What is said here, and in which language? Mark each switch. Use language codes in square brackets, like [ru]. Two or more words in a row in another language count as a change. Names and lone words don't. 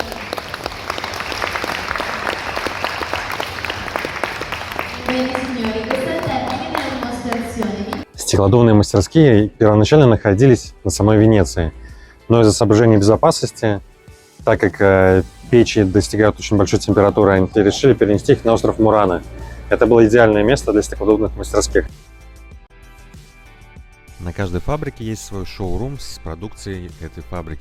[it] Bene signori, questo è il termine della dimostrazione. [ru] Стеклодувные мастерские первоначально находились на самой Венеции, но из-за соображений безопасности, так как печи достигают очень большой температуры, они решили перенести их на остров Мурана. Это было идеальное место для стеклодувных мастерских. На каждой фабрике есть свой шоу-рум с продукцией этой фабрики.